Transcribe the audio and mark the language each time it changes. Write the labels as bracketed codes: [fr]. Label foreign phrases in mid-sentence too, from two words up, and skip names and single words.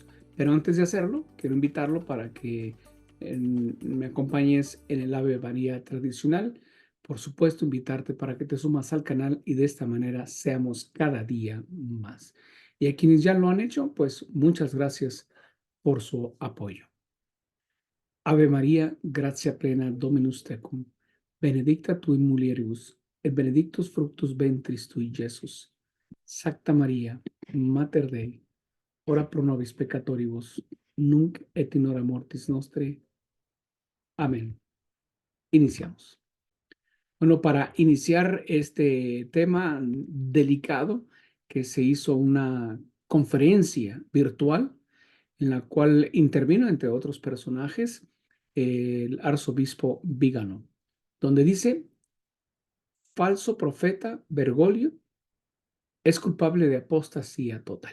[es] Pero antes de hacerlo, quiero invitarlo para que me acompañes en el Ave María tradicional. Por supuesto, invitarte para que te sumas al canal y de esta manera seamos cada día más. Y a quienes ya lo han hecho, pues muchas gracias por su apoyo. [la] Ave María, gratia plena, Dominus tecum, benedicta tu in mulieribus, et benedictus fructus ventris tui, Iesus. Sancta María, Mater Dei, ora pro nobis peccatoribus, nunc et in hora mortis nostre. [es] Amén. Iniciamos. Bueno, para iniciar este tema delicado, que se hizo una conferencia virtual en la cual intervino, entre otros personajes, el arzobispo Vígano, donde dice, falso profeta Bergoglio es culpable de apostasía total.